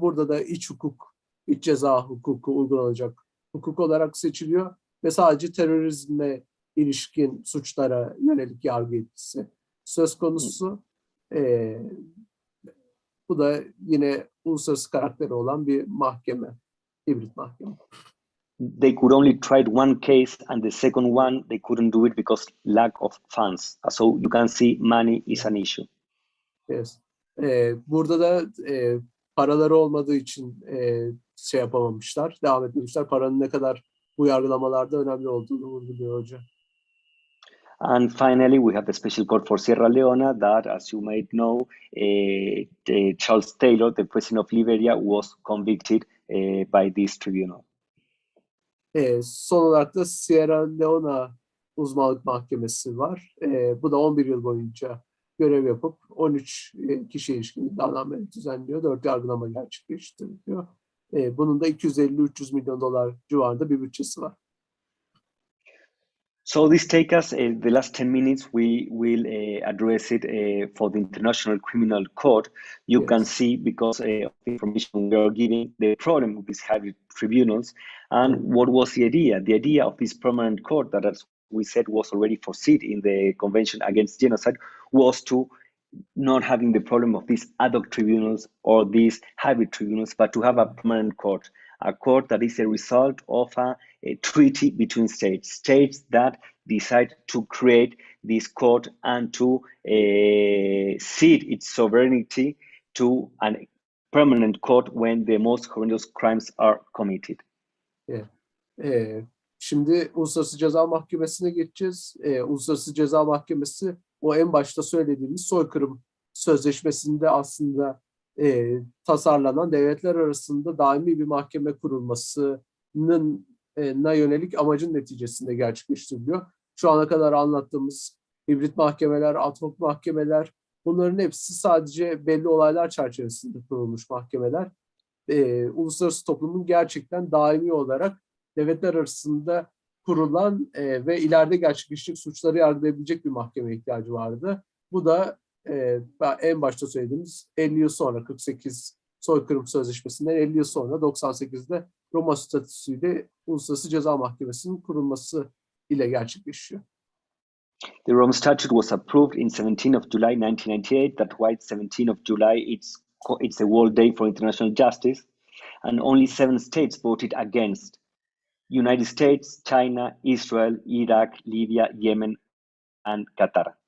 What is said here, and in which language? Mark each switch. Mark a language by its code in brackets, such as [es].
[tr] Burada da iç ceza hukuku uygulanacak hukuk olarak seçiliyor ve sadece terörizme ilişkin suçlara yönelik yargı yetkisi söz konusu. Bu da yine uluslararası karakteri olan bir mahkeme, hibrit mahkeme. [en] They could only try one case, and the second one they couldn't do it because lack of funds. So you can see money is an issue. Yes. [tr] Burada da paraları olmadığı için şey yapamamışlar, devam etmemişler. Paranın ne kadar bu yargılamalarda önemli olduğunu vurguluyor hoca. [en] And finally, we have the Special Court for Sierra Leone that, as you might know, Charles Taylor, the president of Liberia, was convicted by this tribunal. [tr] Son olarak da Sierra Leone uzmanlık mahkemesi var. Bu da 11 yıl boyunca görev yapıp 13 kişiye ilişkin iddianameleri düzenliyor. 4 yargılama gerçekleştiriyor. Bunun da 250-300 milyon dolar civarında bir bütçesi var. [en] So this takes us, the last 10 minutes, we will address it for the International Criminal Court. You can see, because of the information we are giving, the problem with these hybrid tribunals. And what was the idea? The idea of this permanent court that, as we said, was already foreseen in the Convention Against Genocide, was to not having the problem of these ad hoc tribunals or these hybrid tribunals, but to have a permanent court, a court that is a result of a treaty between states that decide to create this court and to cede its sovereignty to a permanent court when the most horrendous crimes are committed. [tr] Şimdi Uluslararası Ceza Mahkemesi'ne geçeceğiz. Uluslararası Ceza Mahkemesi, o en başta söylediğimiz soykırım sözleşmesinde aslında tasarlanan devletler arasında daimi bir mahkeme kurulmasının yönelik amacın neticesinde gerçekleştiriliyor. Şu ana kadar anlattığımız hibrit mahkemeler, ad hoc mahkemeler, bunların hepsi sadece belli olaylar çerçevesinde kurulmuş mahkemeler. Uluslararası toplumun gerçekten daimi olarak devletler arasında kurulan ve ileride gerçekleşecek suçları yargılayabilecek bir mahkemeye ihtiyacı vardı. Bu da en başta söylediğimiz 50 yıl sonra 48 soykırım sözleşmesinden 50 yıl sonra 98'de Roma statüsüyle Uluslararası Ceza Mahkemesi'nin kurulması ile gerçekleşiyor. [en] The Rome Statute was approved in 17 of July 1998. That's why 17 of July it's a World Day for International Justice, and only 7 states voted against: United States, China, Israel, Iraq, Libya, Yemen, and Qatar.